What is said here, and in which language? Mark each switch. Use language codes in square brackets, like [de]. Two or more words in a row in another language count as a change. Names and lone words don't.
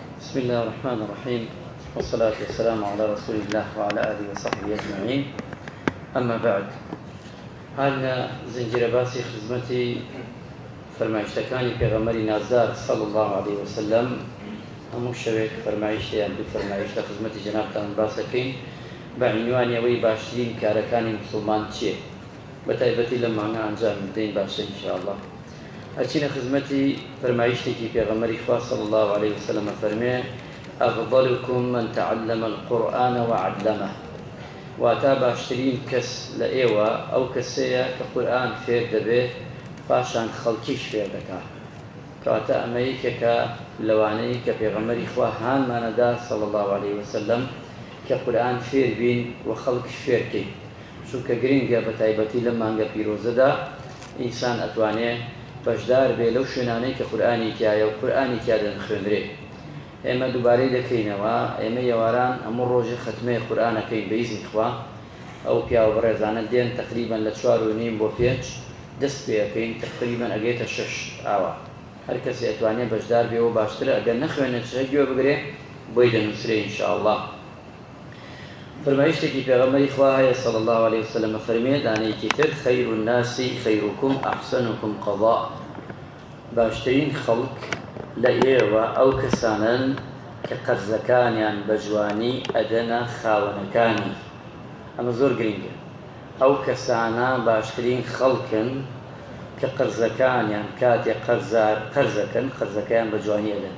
[ar] بسم الله الرحمن الرحيم والصلاة والسلام على رسول الله وعلى آله وصحبه أجمعين. أما بعد، [ckb] هذا زنجير باسي خدمتي فرمایشتەکانی پێغەمبەری نازدار [ar] صلى الله عليه وسلم [ckb] هەموو شەوێک فرمایشتیان دوو فرمایش لە خزمەتی جەنابتان باسەکەین بە عنوانی ئەوەی باشترین کارەکانی موسڵمان چییە، بە تایبەتی لەم مانگە ئەنجام بدەین باشە ئینشاءالله. ئەچینە خزمەتی فرمایشتێکی پێغەمبەری خوا [ar] صلى الله عليه وسلم [ckb] فەرمێ [ar] أفضلكم من تعلم القرآن وعلمه، [ckb] واتا باشترین کەس لە ئێوە ئەو کەسەیە کە قورئان فێر دەبێت پاشان خەڵکیش فێر دەکات. کەواتە ئەمەیەکێکە لەوانەیە کە پێغەمبەری خوا هانمانەدا [ar] صلى الله عليه وسلم [ckb] کە قورئان فێر بین و خەڵکیش فێرکەین، چونکە گرنگە بە تایبەتی لەم مانگە پیرۆزەدا ئینسان ئەتوانێت بەشدار بێ لەو شوێنانەی کە قورئانی تایە و قورئانی تیا دەنخوێنرێ. ئێمە دووبارەی دەکەینەوە، ئێمە یێواران هەموو ڕۆژی ختمەی قورئانەکەین بە ئیزنی خوا. ئەو پیاوە بەڕێزانە دێن تقریبەن لە 4:30 بۆ 5 دەست پێەکەین، تقریبەن ئەگەیتە 6 ئاوا. هەر کەسی ئەتوانێت بەشدار بێ و باشترە ئەگەر نەخوێنێت چ گوێ بگرێ بۆی دەنووسرێ ئینشاءالله. فرمایشتێکی پێغەمبەری خوا هەیە [ar] صلى الله عليه وسلم [ckb] فەرمێ دانەیەکی تر [ar] خەیر الناس خەیرکم ئەحسنکم قەضاء، [ckb] باشترین خەڵک لە ئێوە ئەو کەسانن کە قەرزەکانیان بە جوانی ئەدەنە خاوەنەکانی. ئەمە زۆر گرنگە، ئەو کەسانە باشترین خەڵکن کە قەرزەکانیان کاتێک قەرزەکەن قەرزەکەیان بە جوانی ئەدەن.